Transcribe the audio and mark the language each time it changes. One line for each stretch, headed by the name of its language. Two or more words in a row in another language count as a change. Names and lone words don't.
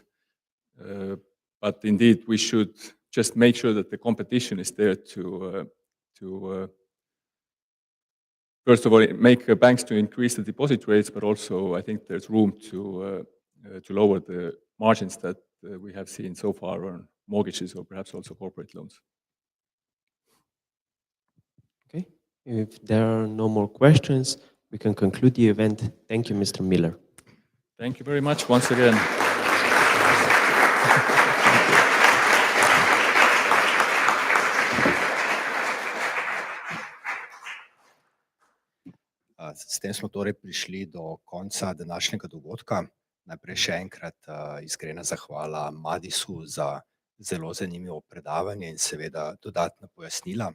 English: But indeed, we should just make sure that the competition is there to first of all, make banks to increase the deposit rates, but also I think there's room to lower the margins that we have seen so far on mortgages or perhaps also corporate loans. Okay, if there are no more questions, we can conclude the event. Thank you, Mr. Müller. Thank you very much once again.
Slovenian: S tem smo torej prišli do konca današnjega dogodka. Najprej še enkrat iskrena zahvala Madisu za zelo zanimivo predavanje in seveda dodatna pojasnila.